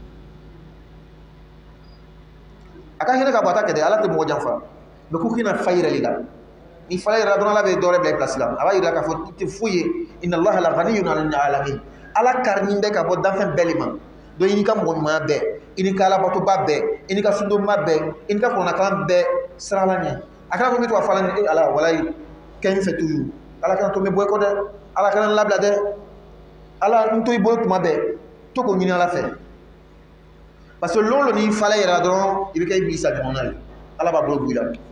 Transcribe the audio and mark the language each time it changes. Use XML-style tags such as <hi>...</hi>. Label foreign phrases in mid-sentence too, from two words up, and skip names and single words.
<bm>a ka hinɛ ka bɔ a ta kɛ dɛ ala tɛ mɔgɔ janfa mais ko k'i na fa yɛrɛ de la ni fa yɛrɛ la dɔrɔn ala bɛ dɔ wɛrɛ bila i place la a b'a yira k'a fɔ i tɛ foyi ye</bm> <ar>إن الله لغني عن العالمين</ar> <bm>ala karinin bɛ ka bɔ danfɛn bɛɛ le ma donc i n'i ka mɔgɔ ɲumanya bɛɛ i n'i ka alabatoba bɛɛ i n'i ka sundonba bɛɛ i n'i ka kɔnɔnakalan bɛɛ siran ala ɲɛ a kana ko n bɛ to ka fɔ ala ɲɛ ala walayi kɛ n fɛ toujours ala kana to n bɛ bɔ i kɔ dɛ ala kana n labila dɛ ala n to i bolo tuma bɛɛ to k'o ɲini ala fɛ</bm> <fr>parce que</fr> <bm>lolo n'i fala yɛrɛ la dɔrɔn i bɛ kɛ ibilisa ɲɔgɔnna ye ala b'a bolo bɔ i la</bm>